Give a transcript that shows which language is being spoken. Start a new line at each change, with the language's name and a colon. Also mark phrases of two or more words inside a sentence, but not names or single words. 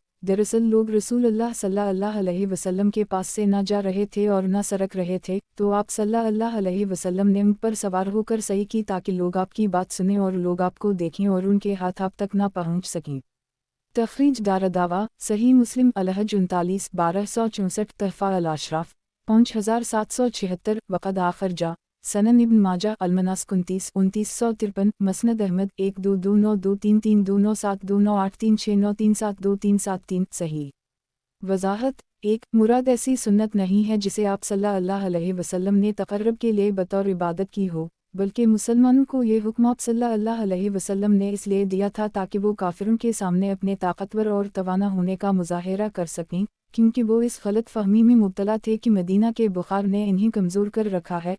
Hindi: दरअसल लोग
Arabic: رسول الله صلى الله عليه وسلم
Hindi: के पास से ना जा रहे थे और ना सरक रहे थे, तो आप
Arabic: صلى الله عليه وسلم
Hindi: ने ऊँट पर सवार होकर सही की ताकि लोग आपकी बात सुनें और लोग आपको देखें और उनके हाथ आप तक ना पहुँच सकें। तखरीज दारदावा सही मुस्लिम अलहज 39/1264 तहफ़ा अल-अशराफ 5776 वक़द आखिर जा सनन इब्न माजा अल-मनास्क 29,2953 मसनद अहमद 1-2-2-9-2-3-3-2-9-7-2-9-8-3-6-9-3-7-2-3-7-3 सही। वजाहत 1 मुराद ऐसी सुन्नत नहीं है जिसे आप
Arabic: صلى الله عليه وسلم
Hindi: ने तक़र्रुब के लिए बतौर इबादत की हो, बल्कि मुसलमानों को ये हुक्म आप
Arabic: صلى الله عليه وسلم
Hindi: ने इसलिए दिया था ताकि वो काफिरों के सामने अपने ताकतवर और तवाना होने का मुज़ाहिरा कर सकें, क्योंकि वो इस गलत फहमी में मुब्तला थे कि मदीना के बुखार ने इन्हें कमज़ोर कर रखा है।